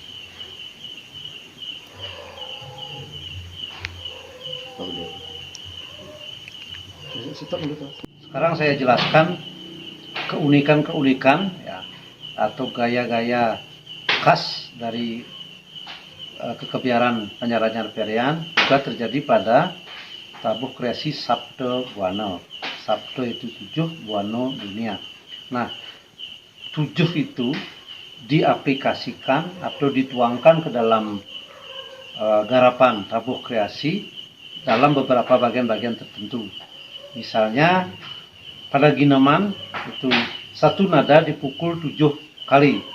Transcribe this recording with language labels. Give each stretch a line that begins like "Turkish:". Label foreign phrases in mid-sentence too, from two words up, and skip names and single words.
Indonesian: Sekarang saya jelaskan keunikan-keunikan ya, atau gaya-gaya khas dari kekebiaran Banjaranyar Perian juga terjadi pada tabuh kreasi Sabda Buana. Sabda itu 7, Buana dunia. Nah, 7 itu diaplikasikan atau dituangkan ke dalam garapan tabuh kreasi dalam beberapa bagian-bagian tertentu. Misalnya pada ginaman itu satu nada dipukul 7 kali.